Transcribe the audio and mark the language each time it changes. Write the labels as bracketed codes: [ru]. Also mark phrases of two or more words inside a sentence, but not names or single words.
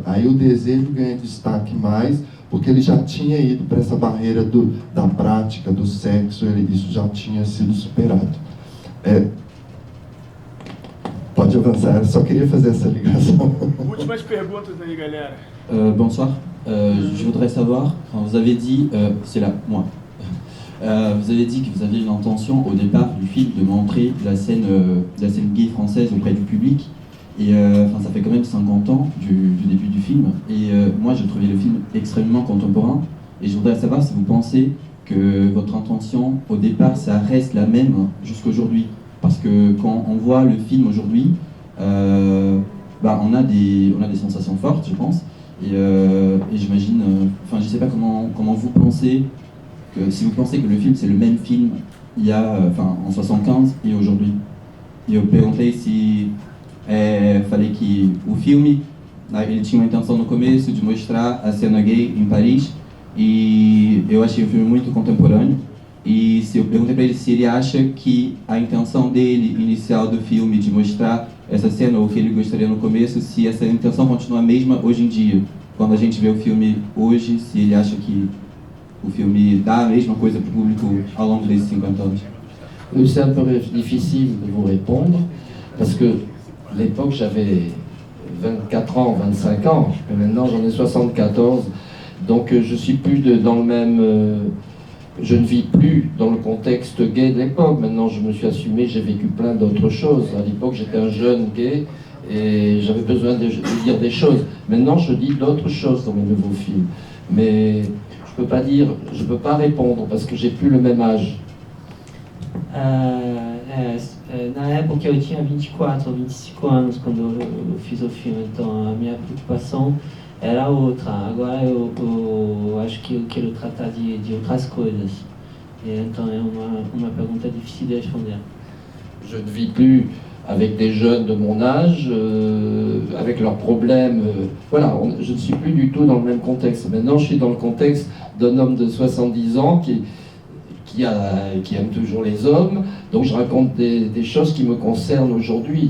[pt] Aí o desejo ganha destaque mais, porque ele já tinha ido para essa barreira da prática, do sexo, isso já tinha sido superado. Pode avançar, só queria fazer essa ligação. Últimas perguntas aí, galera. [fr] Bonsoir. Je voudrais savoir, vous avez dit, c'est là, moi. Vous avez dit que vous aviez une intention au départ du film de montrer la scène gay française auprès du public. Et ça fait quand même 50 ans du début du film. Et moi, j'ai trouvé le film extrêmement contemporain. Et je voudrais savoir si vous pensez que votre intention, au départ, ça reste la même jusqu'aujourd'hui. Parce que quand on voit le film aujourd'hui, on a des sensations fortes, je pense. Et j'imagine, je ne sais pas comment vous pensez, si vous pensez que le film, c'est le même film il y a, en 75 et aujourd'hui. [pt] E eu perguntei se... falei que o filme, ele tinha uma intenção no começo de mostrar a cena gay em Paris, e eu achei o filme muito contemporâneo. E se eu perguntei para ele se ele acha que a intenção dele inicial do filme de mostrar essa cena, ou que ele gostaria no começo, se essa intenção continua a mesma hoje em dia, quando a gente vê o filme hoje, se ele acha que o filme dá a mesma coisa para o público ao longo desses 50 anos. [fr] C'est un peu difficile de vous répondre, parce que à l'époque, j'avais 24 ans, 25 ans, et maintenant j'en ai 74, donc je suis plus dans le même... je ne vis plus dans le contexte gay de l'époque. Maintenant, je me suis assumé, j'ai vécu plein d'autres choses. À l'époque, j'étais un jeune gay et j'avais besoin de dire des choses. Maintenant, je dis d'autres choses dans mes nouveaux films. Mais je peux pas répondre parce que j'ai plus le même âge. [pt] Na época eu tinha 24 ou 25 anos quando eu fiz o filme, então a minha preocupação era outra. Agora eu acho que eu quero tratar de outras coisas. E então é uma pergunta difícil de responder. [fr] Je ne vis plus avec des jeunes de mon âge, avec leurs problèmes. Voilà, je ne suis plus du tout dans le même contexte. Maintenant, je suis dans le contexte d'un homme de 70 ans qui aime toujours les hommes. Donc je raconte des choses qui me concernent aujourd'hui.